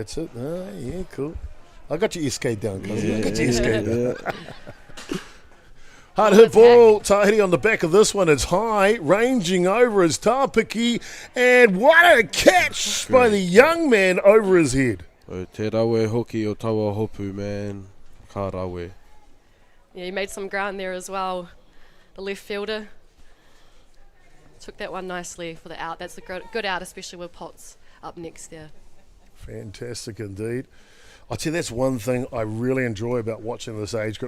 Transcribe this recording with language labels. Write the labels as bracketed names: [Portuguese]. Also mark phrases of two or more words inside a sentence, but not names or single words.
[English] That's it. Yeah, cool. I got your SK down, cousin. I got your SK down. Hard hit ball. Tahiri on the back of this one. It's high, ranging over his Tāpiki, and what a catch by the young man over his head. [Māori] O te rawe hoki o taua hopu, man. Ka rawe. [English] Yeah, he made some ground there as well. The left fielder took that one nicely for the out. That's a good out, especially with Potts up next there. Fantastic indeed. I tell you, that's one thing I really enjoy about watching this age group.